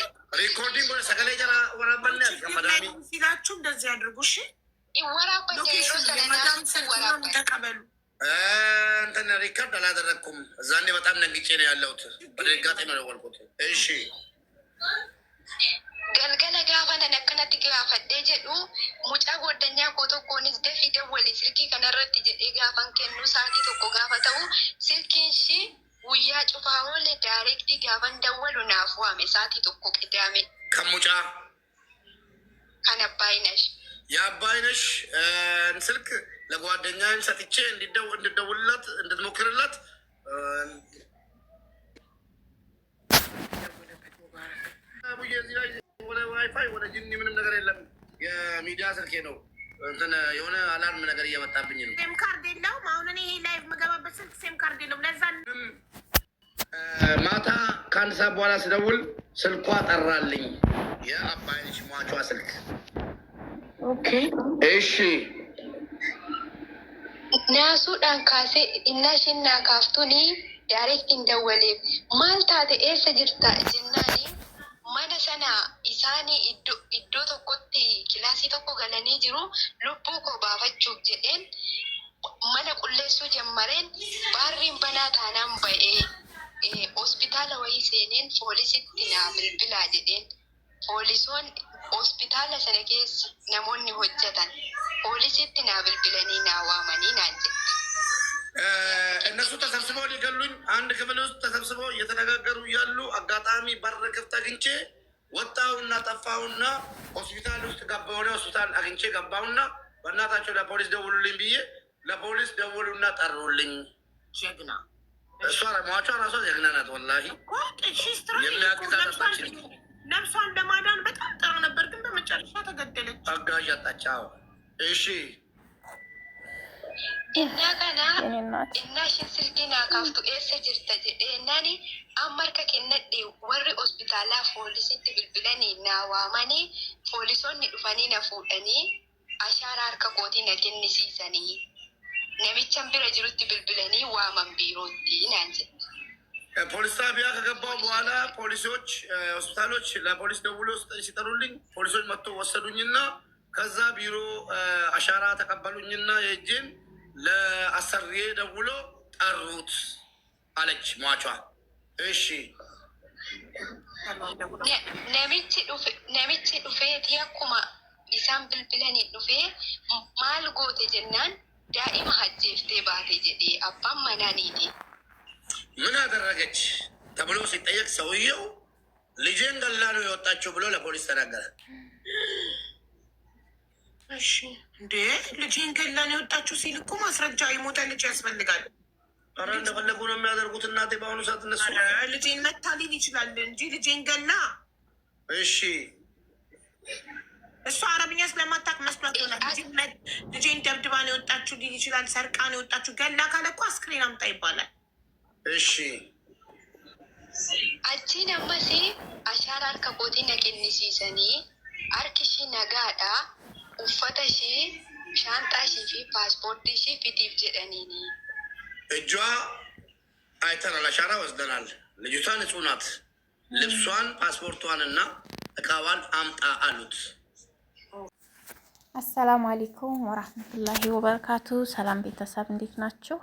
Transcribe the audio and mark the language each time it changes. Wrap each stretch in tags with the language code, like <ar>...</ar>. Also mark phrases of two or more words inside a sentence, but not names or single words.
<am>ሪኮርዲንግ ወደ ሰከለ ጀራ ወራበል ያልከመዳሚ ሲላችሁ እንደዚህ አድርጉ። እሺ ይወራበየመዳም ስልክ ምናምን ተቀበሉ። እንትን ሪከርድ አላደረግኩም። እዛኔ በጣም ነግጬ ነው ያለሁት። በድንጋጤ ነው የደወልኩት። እሺ</am> <om>galgala gaafa nan akkanatti gaafadhee jedhu mucaa goddanyaa koo tokkoonis dafii dawwali silkii kanarratti jedhee gaafan kennu sa'aatii tokko gaafa ta'u silkiin ishii guyyaa cufaa oolle daayirektii gaafan dawwalu naaf waame sa'aatii tokko qidaame. Kan mucaa kan Abbaayinash</om> <am>የአባይነሽ ስልክ ለጓደኛዬም ሰጥቼ እንድደውልላት እንድትሞክርላት ወደ ዋይፋይ ወደ ጂኒ ምንም ነገር የለም። የሚዲያ ስልኬ ነው። እንትን የሆነ አላርም ነገር እየመጣብኝ ነው።</am> <en>SIM card</en> <am>የለውም። አሁን እኔ ይሄ ላይቭ የምገባበት ስልክ</am> <en>SIM card</en> <am>የለውም። ለዛ ማታ ከአንድ ሰዓት በኋላ ስደውል ስልኳ ጠራልኝ። የአባይነሽ ሟቿ ስልክ ኦኬ እሺ</am> <om>naasuudhaan kaasee innaa isheen naa kaaftuuni daayirektiin dawwaleef maal taate eessa jirta jennaani mana sana isaanii iddoo tokkotti kilaasii tokko galanii jiru lubbuu koo baafachuuf jedheen mana qulleessuu jammareen baarriin banaa taanaan ba'ee hospitaala wayii seeneen poolisitti naa bilbilaa jedheen poolisoon hospitaala sana keessa namoonni hojjetan poolisitti naa bilbilanii naa waamanii naan jedhe.</om> <am>እነሱ ተሰብስበው ሊገሉኝ አንድ ክፍል ውስጥ ተሰብስበው እየተነጋገሩ እያሉ አጋጣሚ በር ክፍት አግኝቼ ወጣሁና ጠፋሁና ሆስፒታል ውስጥ ገባሁ። ሆስፒታል አግኝቼ ገባሁና በእናታቸው ለፖሊስ ደውሉልኝ ብዬ ለፖሊስ ደውሉና ጠሩልኝ። ጀግና እሷ ሟቿ ራሷ ጀግና ናት። ወላሂ የሚያግዛታችን ነፍሷን ለማዳን በጣም ጥሩ ነበር፣ ግን በመጨረሻ ተገደለች። አጋዥ አጣች። እሺ</am> <om>innaa kana innaa isheen silkii naa kaaftu eessa jirta jedheennaani amma harka kennadhe warri hospitaalaa poolisitti bilbilanii naa waamanii poolisoonni dhufanii na fuudhanii ashaara harka kootii na kennisiisanii namichan bira jirutti bilbilanii waaman biirootti naan jedhe.</om> <am>ፖሊስ ጣቢያ ከገባሁ በኋላ ፖሊሶች ሆስፒታሎች ለፖሊስ ደውሎ ሲጠሩልኝ ፖሊሶች መጥቶ ወሰዱኝና ከዛ ቢሮ አሻራ ተቀበሉኝና የእጄን ለአሰሪዬ ደውሎ ጠሩት አለች ሟቿ። እሺ</am> <om>namichi dhufeeti akkuma isaan bilbilanii dhufee maal goote jennaan daa'ima hajjeeftee baate jedhee abbaan manaaniiti.</om> <am>ምን አደረገች ተብሎ ሲጠየቅ ሰውየው ልጄን ገላ ነው የወጣችው ብሎ ለፖሊስ ተናገረ። እሺ እንዴ ልጄን ገላ ነው የወጣችው ሲል እኮ ማስረጃ የሞተ ልጅ ያስፈልጋል። ኧረ እንደፈለጉ ነው የሚያደርጉት እናቴ። በአሁኑ ሰዓት እነሱ ልጄን መታ ሊል ይችላል እንጂ ልጄን ገላ። እሺ እሷ አረብኛ ስለማታውቅ መስሏት ይሆናል። ልጄን ደብድባ ነው የወጣችው ሊል ይችላል። ሰርቃ ነው የወጣችው። ገላ ካለ እኮ አስክሬን አምጣ ይባላል። እሺ</am> <om>achiin ammasii ashaara harka kootii na kennisiisanii harki ishii nagaadha uffata ishii shaanxaa ishii fi paaspoortii ishii fidiif jedhaniini.</om> <am>እጇ አይተናል፣ አሻራ ወስደናል። ልጅቷ ንጹህ ናት። ልብሷን ፓስፖርቷንና እቃዋን አምጣ አሉት።</am> <ar>السلام عليكم ورحمة الله وبركاته።</ar> <am>ሰላም ቤተሰብ እንዴት ናችሁ?</am>